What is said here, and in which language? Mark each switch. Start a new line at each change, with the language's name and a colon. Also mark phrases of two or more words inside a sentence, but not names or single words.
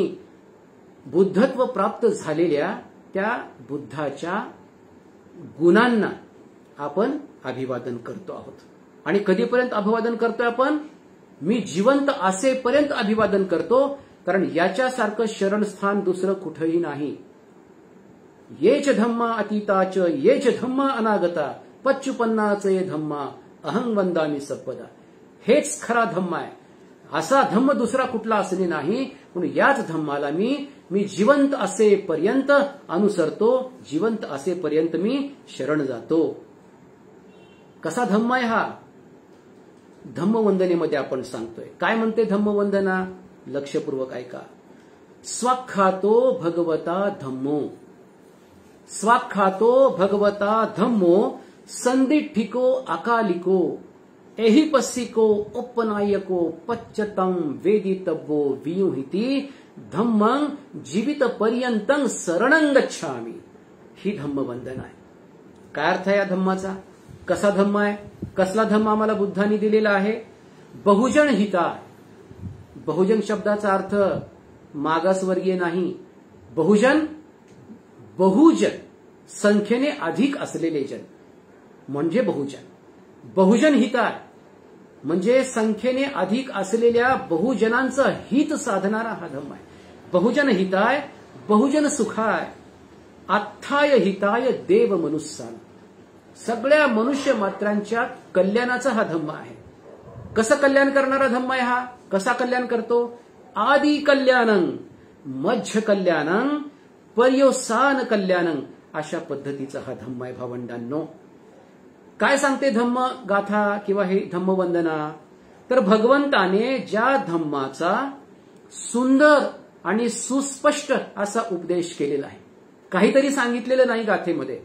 Marathi: बुद्धत्व प्राप्त झालेल्या त्या बुद्धाच्या गुणांना आपण अभिवादन करतो आहोत. आणि कधीपर्यंत अभिवादन करतोय आपण? मी जिवंत असेपर्यंत अभिवादन करतो, कारण याच्यासारखं शरणस्थान दुसरं कुठंही नाही.
Pali: येच धम्मा अतीताच येच धम्मा अनागता पच्चुपन्नाचे धम्मा अहं वंदामी सपदा.
Marathi: हेच खरा धम्म आहे. असा धम्म दुसरा कुठला असणे नाही. म्हणून याच धम्माला मी जिवंत असेपर्यंत अनुसरतो, जिवंत असेपर्यंत मी शरण जातो. कसा धम्म आहे हा? धम्मवंदनेमध्ये आपण सांगतोय. काय म्हणते धम्मवंदना? लक्षपूर्वक ऐका.
Pali: स्वाख्यातो भगवता धम्मो, स्वाख्यातो भगवता धम्मो संदिठिको अकालिको एहिपस्सिको उपनायको पच्चतम वेदितव्यो वियुहिति धम्मं जीवित पर्यंतं शरणं गच्छामि.
Marathi: ही धम्मवंदना आहे. काय अर्थ आहे या धम्माचा? कसा धम्म आहे? कसला धम्म आम्हाला बुद्धांनी दिलेला आहे?
Pali: बहुजन हिताय.
Marathi: बहुजन शब्दाचा अर्थ मागासवर्गीय नाही. बहुजन, बहुजन संख्येने अधिक असलेले जन म्हणजे बहुजन.
Pali: बहुजन हिताय
Marathi: म्हणजे संख्येने अधिक असलेल्या बहुजनांचं हित साधणारा हा धम्म आहे.
Pali: बहुजन हिताय, बहुजन सुखाय, आत्थाय हिताय देव मनुष्यान.
Marathi: सगळ्या मनुष्य मात्रांच्या कल्याणाचा हा धम्म आहे. कसं कल्याण करणारा धम्म आहे हा? कसा कल्याण करतो?
Pali: आदि कल्याणं, मध्य कल्याणं, पर्यवसान कल्याणं,
Marathi: अशा पद्धतीचा हा धम्म आहे भावंडांनो. काय सांगते धम्म गाथा किंवा हे धम्मवंदना? तर भगवंताने ज्या धम्माचा सुंदर आणि सुस्पष्ट असा उपदेश केलेला आहे, काहीतरी सांगितलेलं नाही गाथेमध्ये.